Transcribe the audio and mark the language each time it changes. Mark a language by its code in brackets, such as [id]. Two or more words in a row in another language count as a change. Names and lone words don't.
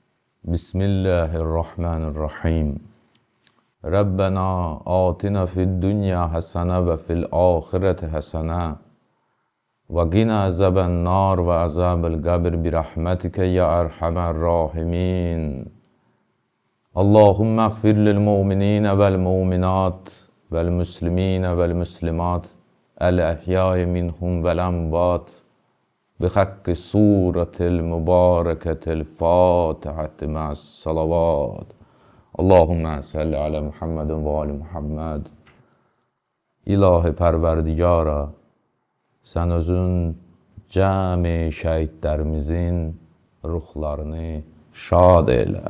[ar] بسم الله الرحمن الرحيم ربنا آتنا في الدنيا حسنة وفي الآخرة حسنة وقنا عذاب النار وعذاب القبر برحمتك يا أرحم الراحمين. اللهم اغفر للمؤمنين والمؤمنات والمسلمين والمسلمات الأحياء منهم والأموات بحق سورة المباركة الفاتحة مع الصلوات اللهم صل على محمد و آل محمد. [az] İlahi Pərverdigara, sən özün cəmi şəhidlərimizin ruhlarını şad elə.